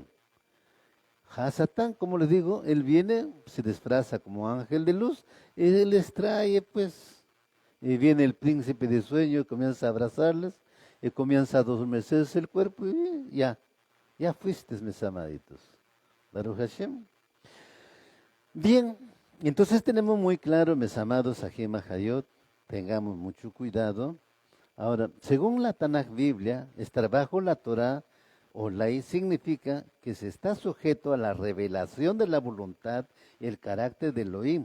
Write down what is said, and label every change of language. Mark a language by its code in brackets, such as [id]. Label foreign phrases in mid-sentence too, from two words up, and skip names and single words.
[es] Hasatán, como les digo, él viene, se disfraza como ángel de luz, y él les trae, pues, y viene el príncipe de sueño, comienza a abrazarles, y comienza a adormecerse el cuerpo, y ya fuiste, mis amaditos. [he] ברוך השם. [es] Bien, entonces tenemos muy claro, mis amados [he] אחים חיים, [es] tengamos mucho cuidado. Ahora, según la Tanaj Biblia, estar bajo la Torah o ley significa que se está sujeto a la revelación de la voluntad y el carácter de Elohim.